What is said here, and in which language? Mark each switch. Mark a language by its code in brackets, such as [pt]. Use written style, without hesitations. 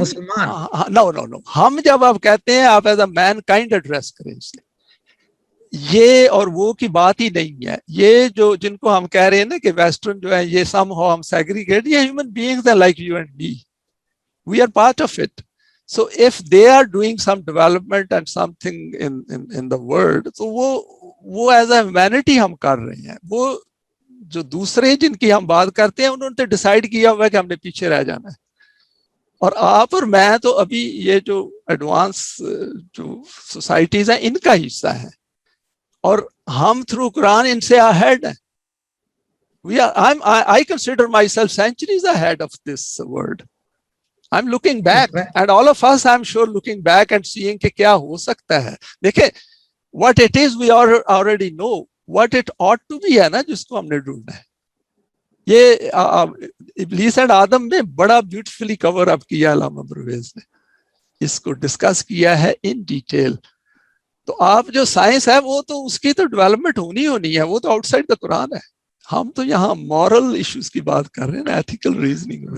[ur] مسلمان نو ہم جب آپ کہتے ہیں آپ as a main kind address کریں اسے. یہ اور وہ کی بات ہی نہیں ہے. یہ جو جن کو ہم کہہ رہے ہیں نا کہ ویسٹرن جو ہے یہ سم ہو ہم سیگریگیٹ, یہ ہیومن بینگز ہیں [en] Like you and me, we are part of it. So if they are doing some development and something in the world, [ur] تو وہ [en] as a humanity [ur] ہم کر رہے ہیں. وہ جو دوسرے جن کی ہم بات کرتے ہیں انہوں نے ڈیسائیڈ کیا ہوا ہے کہ ہم نے پیچھے رہ جانا ہے. اور آپ اور میں تو ابھی یہ جو ایڈوانس جو سوسائٹیز ہیں ان کا حصہ ہے, اور ہم تھرو قرآن ان سے ahead ہیں. [en] I consider myself centuries ahead of this world. I'm looking back, and all of us, I'm sure, looking back and seeing [ur] کہ کیا ہو سکتا ہے. دیکھیں [en] what it is we already know, what it ought to be [ur] ہے نا جس کو ہم نے ڈھونڈنا ہے. یہ ابلیس اینڈ آدم نے بڑا بیوٹیفلی کور اپ کیا علامہ پرویز نے, اس کو ڈسکس کیا ہے ان ڈیٹیل. تو آپ جو سائنس ہے وہ تو اس کی تو ڈیولپمنٹ ہونی ہے, وہ تو آؤٹ سائڈ دا قرآن ہے. ہم تو یہاں مورل ایشوز کی بات کر رہے ہیں نا, ایتھیکل ریزننگ.